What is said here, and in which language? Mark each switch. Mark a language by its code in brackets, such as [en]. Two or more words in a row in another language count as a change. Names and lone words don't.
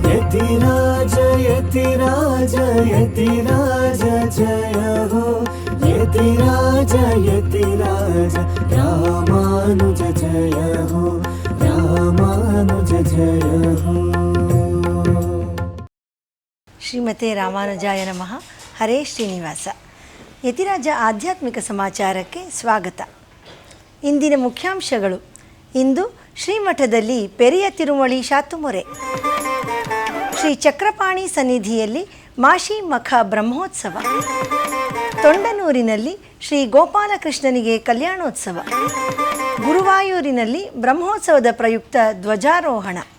[hi] यतिराज यतिराज यतिराज जय हो यतिराज यतिराज रामानुज जय हो रामानुज जय हो। [sa] ಶ್ರೀಮತೆ ರಾಮಾನುಜಾಯ ನಮಃ. [kn] ಹರೇ ಶ್ರೀನಿವಾಸ. ಯತಿರಾಜ ಆಧ್ಯಾತ್ಮಿಕ ಸಮಾಚಾರಕ್ಕೆ ಸ್ವಾಗತ. ಇಂದಿನ ಮುಖ್ಯಾಂಶಗಳು. ಇಂದು ಶ್ರೀಮಠದಲ್ಲಿ ಪೆರಿಯ ತಿರುಮಳಿ ಶಾತುಮೊರೆ, ಶ್ರೀ ಚಕ್ರಪಾಣಿ ಸನ್ನಿಧಿಯಲ್ಲಿ ಮಾಶಿ ಮಖ ಬ್ರಹ್ಮೋತ್ಸವ, ತೊಂಡನೂರಿನಲ್ಲಿ ಶ್ರೀ ಗೋಪಾಲಕೃಷ್ಣನಿಗೆ ಕಲ್ಯಾಣೋತ್ಸವ, ಗುರುವಾಯೂರಿನಲ್ಲಿ ಬ್ರಹ್ಮೋತ್ಸವದ ಪ್ರಯುಕ್ತ ಧ್ವಜಾರೋಹಣ.